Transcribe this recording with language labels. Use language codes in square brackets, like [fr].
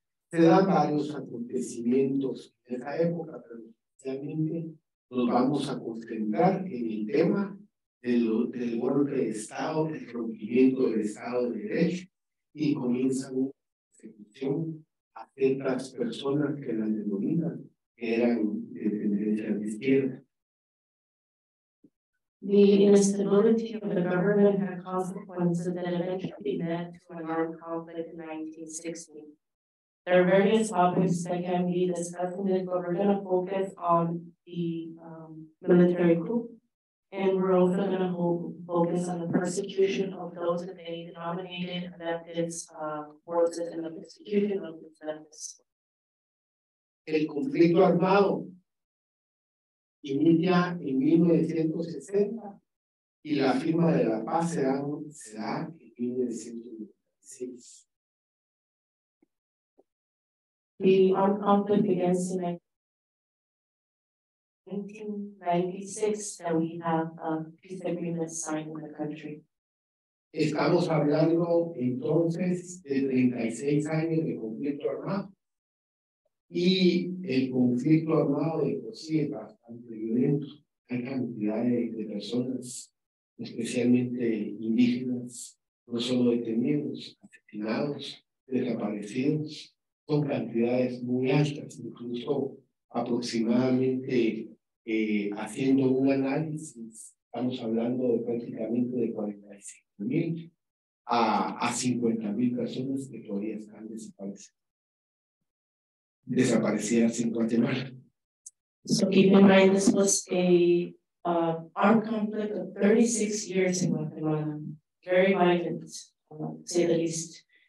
[es] Se dan varios acontecimientos en esa época, pero especialmente nos vamos a concentrar en el tema del golpe de Estado, el rompimiento del Estado de Derecho, y comienza una persecución a ciertas personas que las denominan, que eran de tendencia de izquierda. [en] The instability of the government had consequences that eventually led to an armed conflict in 1960. There are various topics that can be discussed in this, but we're going to focus on the military coup, and we're also going to focus on the persecution of those that they denominated leftists, forces, and the persecution of the leftists. [es] El conflicto armado inicia en 1960 y la firma de la paz se da en 1996. [en] The armed conflict begins in 1996 that we have a peace agreement signed in the country. [es] Estamos hablando entonces de 36 años de conflicto armado. Y el conflicto armado de por sí es bastante violento. Hay cantidad de personas, especialmente indígenas, no solo detenidos, asesinados, desaparecidos. Son cantidades muy altas, incluso aproximadamente haciendo un análisis, estamos hablando de prácticamente de 45,000 a 50,000 personas que todavía están desaparecidas en Guatemala. [en] So keep in mind, this was a armed conflict of 36 years in Guatemala, very violent, to say the least.